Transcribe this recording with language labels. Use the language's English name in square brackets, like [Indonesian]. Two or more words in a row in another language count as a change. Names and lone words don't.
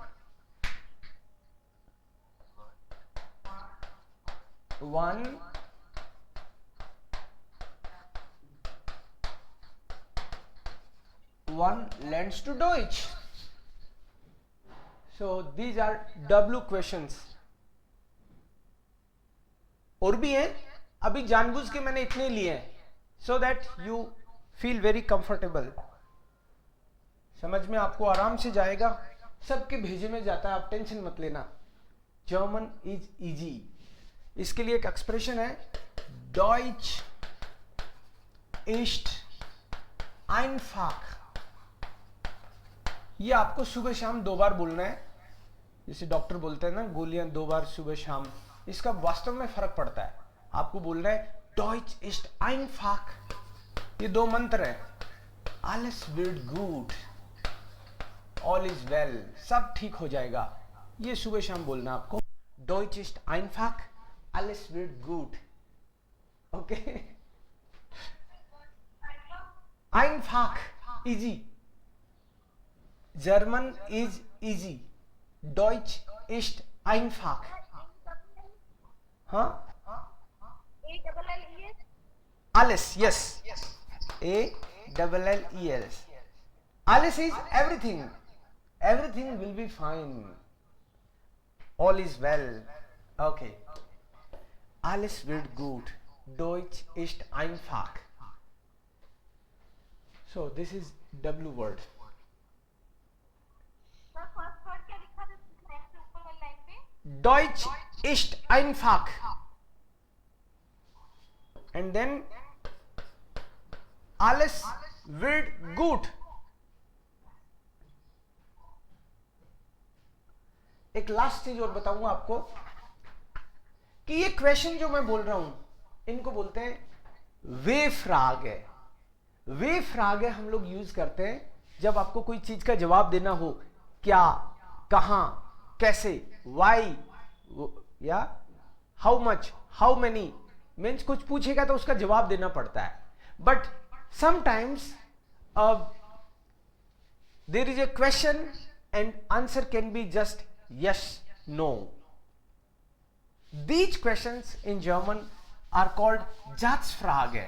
[English] One learns to Deutsch. So these are W questions. [Hindi] और भी हैं, अभी जानबूझ के मैंने इतने लिए हैं [English] so that you feel very comfortable. [Hindi] समझ में आपको आराम से जाएगा, सबके भेजे में जाता है, आप टेंशन मत लेना. [English] German is easy. [Hindi] इसके लिए एक एक्सप्रेशन है, [German] Deutsch ist einfach. [Hindi] ये आपको सुबह शाम 2 बार बोलना है, जैसे डॉक्टर बोलते हैं ना, गोलियां 2 बार सुबह शाम. इसका वास्तव में फर्क पड़ता है. आपको बोलना है [German] Deutsch ist einfach. [Hindi] ये 2 मंत्र हैं. [German] Alles wird gut, [English] all is well, [Hindi] सब ठीक हो जाएगा. ये सुबह शाम बोलना आपको. [German] Deutsch ist einfach, alles wird gut. Okay? Einfach, [English] easy. German is easy. [German] Deutsch ist einfach. [Hindi] हाँ, [English] A-double-L-E-S? Alice, yes. A-double-L-E-S. Alice is everything. Everything will be fine. All is well. Okay. [German] Alles wird gut. Deutsch ist einfach. [English] So this is W word. [Hindi] सर [English] first word [Hindi] क्या लिखा था लाइन पे ऊपर वाली लाइन पे? [German] Deutsch ist einfach. [English] And then [German] alles wird gut. [Hindi] एक लास्ट चीज और बताऊंगा आपको कि ये क्वेश्चन जो मैं बोल रहा हूं इनको बोलते हैं [German] W-Frage [Hindi] है। [German] W-Frage [Hindi] है हम लोग यूज करते हैं जब आपको कोई चीज का जवाब देना हो, क्या, कहां, कैसे, वाई या [English] how much, how many, [Hindi] मीन्स कुछ पूछेगा तो उसका जवाब देना पड़ता है। [English] but sometimes there is a question and answer can be just yes, no. These questions in German are called Satzfrage.